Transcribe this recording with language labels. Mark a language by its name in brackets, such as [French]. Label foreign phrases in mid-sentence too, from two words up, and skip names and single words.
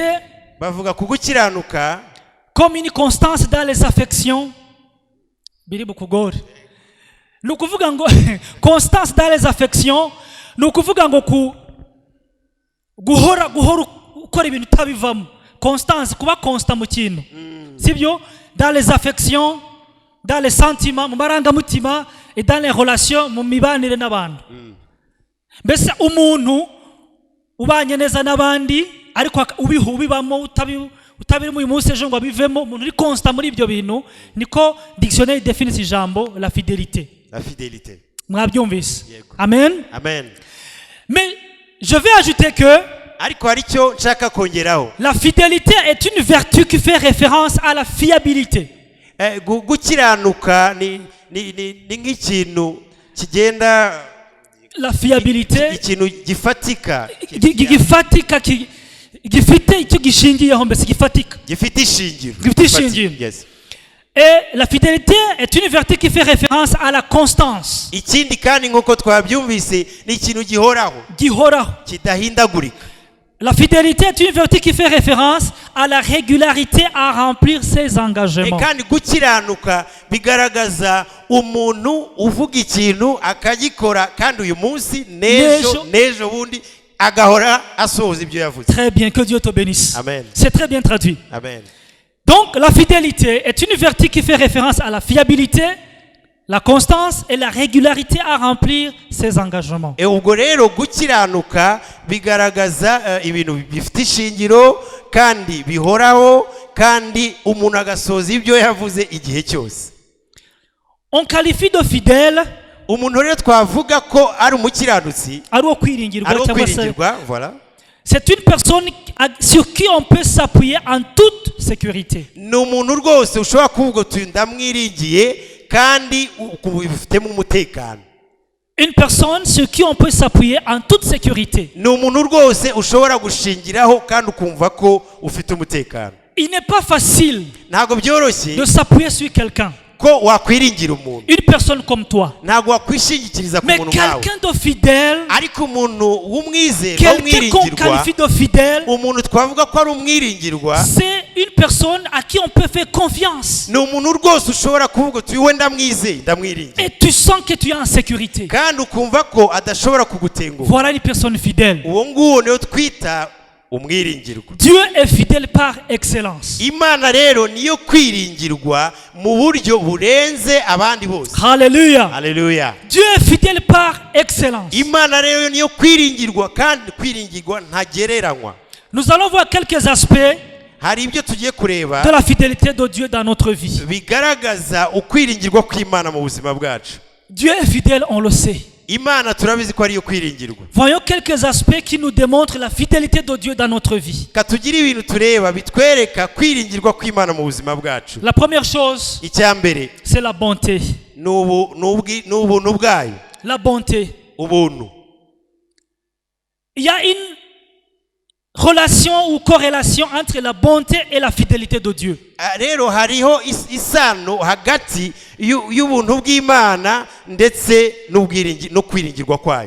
[Kinyarwanda] bavuga ku gukiranuka [French] comme une constance dans les affections. [Kinyarwanda] Biri bukugore. Ni ukuvuga ngo [French] constance dans les affections, [Kinyarwanda] ni ukuvuga ngo guhora ukora ibintu utabivamo. Constance, kuba constant mu kintu. Sibyo? [French] Dans les affections, dans les sentiments, [Kinyarwanda] mu marangamutima [French] et dans les relations, [Kinyarwanda] mu mibanire n'abantu. Mbese umuntu ubanye neza n'abandi ariko ubibamo utabirimo uyu munsi ejo ngo abivemo, umuntu uri constant muri ibyo bintu, niko [French] dictionnaire définit ce [Kinyarwanda] ijambo [French] la fidélité. La fidélité. [Kinyarwanda] Mwabyumvise? Yego. Amen. Amen. [French] Mais je vais ajouter que [Kinyarwanda] ariko hari icyo nshaka kongeraho. [French] la fidélité est une vertu qui fait référence à la fiabilité. [Kinyarwanda] Gukiranuka ni nk'ikintu kigenda, [French] La fiabilité [Kinyarwanda] ikintu gifatika, gifite icyo gishingiyeho, mbese gifatika, gifite ishingiro. gifite ishingiro. Yes. [French] Et la fidélité est une vertu qui fait référence à la constance. [Kinyarwanda] Ikindi kandi nk'uko twabyumvise ni ikintu gihoraho, Gihoraho. kidahindagurika. [French] La fidélité est une vertu qui fait référence à la régularité à remplir ses engagements. [Kinyarwanda] kandi gukiranuka bigaragaza umuntu uvuga ikintu akagikora, kandi uyu munsi n'ejo bundi agahora asohoza ibyo yavuze. [French] Très bien, que Dieu te bénisse. [Kinyarwanda] Amen. [French] C'est très bien traduit. [Kinyarwanda] Amen. [French] Donc la fidélité est une vertu qui fait référence à la fiabilité, la constance et la régularité à remplir ses engagements. [Kinyarwanda] Ubwo rero gukiranuka bigaragaza ibintu bifite ishingiro kandi bihoraho, kandi umuntu agasoza ibyo yavuze igihe cyose. [French] On qualifie de fidèle [Kinyarwanda] Umuntu rero twavuga ko ari umukiranutsi, ari uwo kwiringirwa ari cyangwa se ukwiringirwa, [French] voilà. c'est une personne sur qui on peut s'appuyer en toute sécurité. [Kinyarwanda] Ni umuntu rwose ushobora kuvuga uti ndamwiringiye kandi ubifitemo umutekano. [French] Une personne sur qui on peut s'appuyer en toute sécurité. [Kinyarwanda] Ni umuntu rwose ushobora gushingiraho kandi ukumva ko ufite umutekano. [French] Il n'est pas facile [Kinyarwanda] Ntabwo byoroshye [French] de s'appuyer sur quelqu'un. [Kinyarwanda] ko wakwiringira umuntu. [French] Une personne comme toi. [Kinyarwanda] Ntabwo wakwishingikiriza ku [French] Mais [Kinyarwanda] muntu nkawe. [French] quelqu'un de fidèle, [Kinyarwanda] Ariko umuntu w'umwizerwa, [French] quelqu'un qu'on [Kinyarwanda] w'umwiringirwa, [French] qualifie de fidèle, [Kinyarwanda] umuntu twavuga ko ari umwiringirwa, [French] c'est une personne à qui on peut faire confiance. [Kinyarwanda] ni umuntu rwose ushobora kuvuga uti we ndamwizeye, ndamwiringira, [French] Et tu sens que tu es en sécurité. [Kinyarwanda] kandi ukumva ko adashobora kugutenguha. [French] Voilà une personne fidèle. [Kinyarwanda] Uwo nguwo niyo twita umwiringirwa. [French] Dieu est fidèle par excellence. [Kinyarwanda] Imana rero niyo kwiringirwa mu buryo burenze abandi bose. [French] Alléluia. [Kinyarwanda] Haleluya. [French] Dieu est fidèle par excellence. [Kinyarwanda] Imana rero niyo kwiringirwa, kandi kwiringirwa ntagereranywa. [French] Nous allons voir quelques aspects [Kinyarwanda] Hari ibyo tugiye kureba [French] de la fidélité de Dieu dans notre vie. [Kinyarwanda] bigaragaza ukwiringirwa kw'Imana mu buzima bwacu. [French] Dieu est fidèle, on le sait. [Kinyarwanda] Imana turabizi ko ariyo kwiringirwa. [French] Voyons quelques aspects qui nous démontrent la fidélité de Dieu dans notre vie. [Kinyarwanda] Katugire ibintu tureba bitwereka kwiringirwa kw'Imana mu buzima bwacu. [French] La première chose, [Kinyarwanda] Icya mbere [French] c'est la bonté. [Kinyarwanda] ni ubuntu bwayo. [French] La bonté. [Kinyarwanda] Ubuntu. [French] Il y a une relation ou corrélation entre la bonté et la fidélité de Dieu. [Kinyarwanda] rero hariho isano hagati y'ubuntu bw'Imana ndetse no kwiringirwa kwayo.